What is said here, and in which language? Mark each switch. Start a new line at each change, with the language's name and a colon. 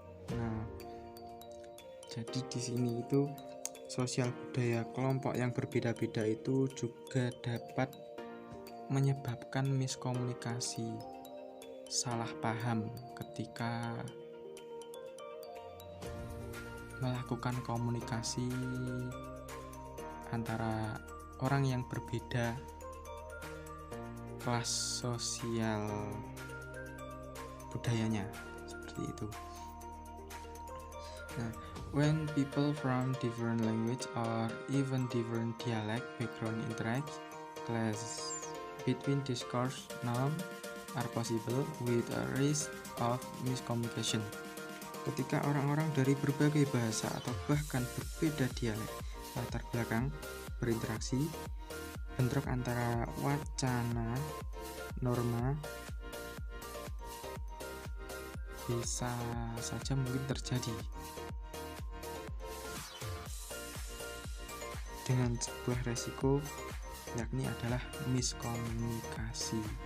Indonesian: Nah, jadi di sini itu sosial budaya kelompok yang berbeda-beda itu juga dapat menyebabkan miskomunikasi, salah paham ketika melakukan komunikasi antara orang yang berbeda kelas sosial budayanya, seperti itu.
English: Nah, when people from different language or even different dialect background interact, clashes between discourse norms are possible with a risk of miscommunication.
Indonesian: Ketika orang-orang dari berbagai bahasa atau bahkan berbeda dialek latar belakang berinteraksi, bentrok antara wacana norma bisa saja mungkin terjadi dengan sebuah resiko, yakni adalah miskomunikasi.